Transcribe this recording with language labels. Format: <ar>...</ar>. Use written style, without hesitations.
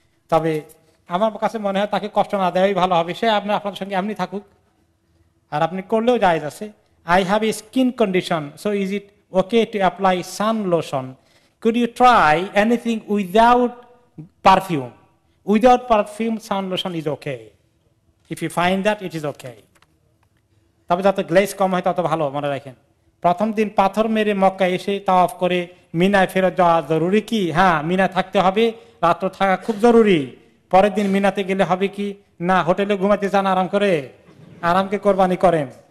<bn>তবে আমার কাছে মনে হয় তাকে কষ্ট না দেওয়াই ভালো হবে। সে আপনার সঙ্গে এমনি থাকুক, আর আপনি করলেও জায়েজ আছে।</bn> <en>I have a skin condition, so is it okay to apply sun lotion? Could you try anything without perfume? Without perfume, sun lotion is okay. If you find that, it is okay.</en> <bn>তবে যত glaze কম হয় তত ভালো, মনে রাখেন। প্রথম দিন পাথর মেরে মক্কা এসে তাওয়াফ করে মিনায় ফেরত যাওয়া জরুরি কি? হ্যাঁ, মিনায় থাকতে হবে, রাত্র থাকা খুব জরুরি। পরের দিন মিনাতে গেলে হবে কি না, হোটেলে ঘুমাতে চান আরাম করে? আরামকে কোরবানি করেন।</bn>